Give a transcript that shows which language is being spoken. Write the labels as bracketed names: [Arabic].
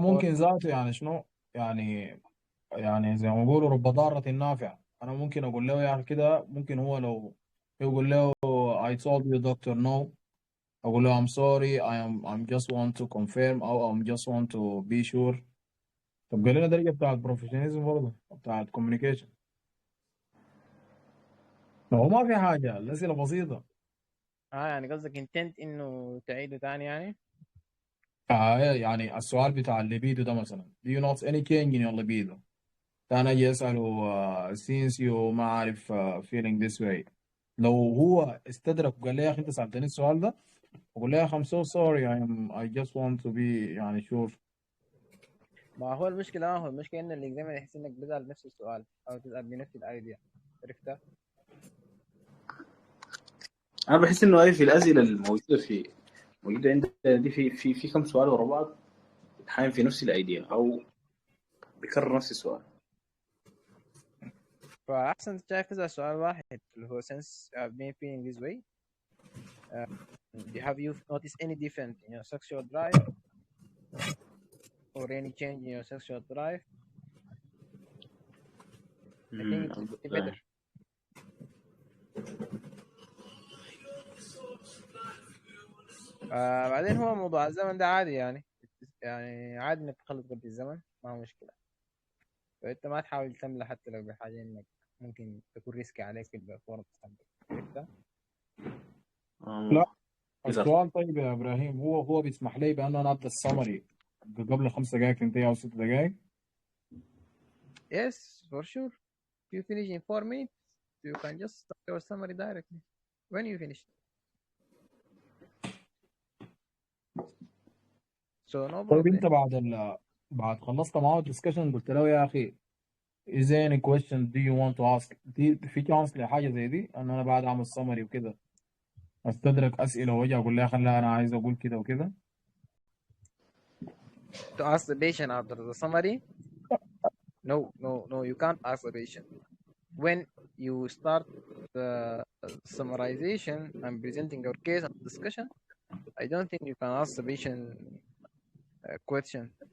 [Arabic] ممكن ذاته يعني شنو يعني زي ما بيقولوا رب ضارة نافع. انا ممكن اقول له يعني كده، ممكن هو لو يقول له [English] I told you doctor no، [Arabic] اقول له [English] I'm sorry I'm just want to confirm او I'm just want to be sure. [Arabic] طب قال لنا درجة بتاعت بروفيشناليزم برضه بتاعت communication. هو ما في حاجة، الأسئلة بسيطة. يعني قصدك intent انه تعيده تاني يعني؟ يعني السؤال بتاع الليبيدو ده مثلا [English] do you notice any change in your libido؟ [Arabic] أنا أجي أسأله [English] since you [Arabic] ما عارف [English] feeling this way. [Arabic] لو هو استدرك وقال لي يا أخي أنت سألتني السؤال ده، أقول له يا أخي [English] I'm so sorry I just want to be [Arabic] يعني [English] sure. [Arabic] ما هو المشكلة ان الاكزامينر يحس انك بتسأل نفس السؤال او تسأل بنفس الايديا. عرفتها؟ انا بحس انه هذه في الاسئله الموجوده موجوده عندنا دي في كم سؤال ورا بعض بتحايم في نفس الايديا او بيكرر نفس السؤال. فأحسن شايف تسأل سؤال واحد اللي هو [English] since I've been feeling this way have you noticed any difference in your sexual drive or any change in your sexual drive? I think it would be better. [Arabic] بعدين هو موضوع الزمن ده عادي يعني عادي انك تخلط قبل الزمن، ما هو مشكلة. فانت ما تحاول تملى حتى لو بحاجة انك ممكن تكون ريسكي عليك في الفورم تستخدم. عرفتها؟ لا السؤال طيب يا ابراهيم، هو بيسمح لي بان انا ابدا السمري قبل 5 دقائق تنتهي او 6 دقائق؟ [English] Yes, for sure. If you finish in 4 minutes, you can just start your summary directly when you finish. So no [Arabic] طيب [English] problem. [Arabic] انت بعد خلصت معاه الدسكشن قلت له يا اخي [English] is there any question do you want to ask؟ [Arabic] دي في chance لحاجه زي دي ان انا بعد اعمل سمري وكده استدرك اسئله واجي اقول له يا اخي لا انا عايز اقول كده وكده؟ [English] To ask the patient after the summary? No, you can't ask the patient. When you start the summarization and presenting your case and discussion, I don't think you can ask the patient a question.